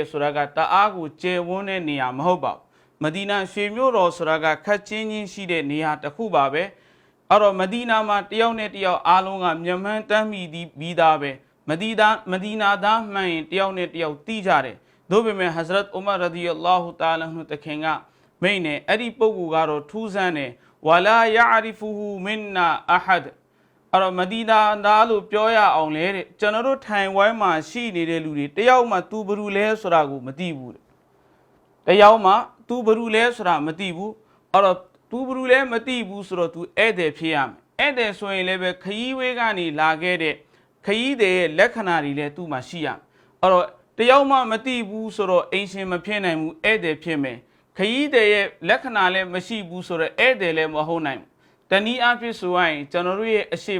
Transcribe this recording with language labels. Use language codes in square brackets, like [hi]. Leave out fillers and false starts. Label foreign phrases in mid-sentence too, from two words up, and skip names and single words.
[my] ဆိုတာကတအားကိုကျယ်ဝန်းတဲ့နေရာမဟုတ်ပါဘူးမဒီနာရွှေမြို့တော်ဆိုတာကခက်ချင်းချင်းရှိတဲ့နေရာတစ်ခုပါ ပဲအဲ့တော့မဒီနာမှာတယောက်နဲ့တယောက်အားလုံးကမျက်မှန်းတမ်းမိပြီးသားပဲမဒီနာသားမှန်ရင်တယောက်နဲ့တယောက်တီးကြတယ်သို့ပေမဲ့ Hazrat Umar [ar] رضي الله تعالى عنه [my] တခင်ကမိန့်နဲ့အဲ့ဒီပုဂ္ဂိုလ်ကတော့ထူးဆန်းတယ် [ar] ولا يعرفه منا أحد [my] အဲ့တော့မဒီနာသားလို့ပြောရအောင်လေတဲ့ကျွန်တော်တို့ထိုင်ဝိုင်းမှာရှိနေတဲ့လူတွေတယောက်မှသူဘယ်သူလဲဆိုတာကိုမသိဘူးတယော က်မှသူဘယ်သူလဲဆိုတာမသိဘူးအဲ့တော့သူဘယ်သူလဲမသိဘူးဆိုတော့သူဧည့်သည်ဖြစ်ရမယ်ဧည့်သည်ဆိုရင်လည်းပဲခရီးဝေးကနေလာခဲ့တဲ့ခရီးသည်ရဲ့လက္ခဏာတွေလည်းသူ့မှာရှိရမယ်အဲ့တော့တယောက်မှမသိဘူးဆိုတော့အိမ်ရှင်မဖြစ်နိုင်ဘူးဧည့်သည်ဖြစ်မယ်ခရီးသည်ရဲ့လက္ခဏာလည်းမရှိဘူးဆိုတော့ဧည့်သည်လည်းမဟုတ်နိုင်ဘူးတနည်းအားဖြင့်ဆိုရင်ကျွန်တော်တို့ရဲ့အရှိ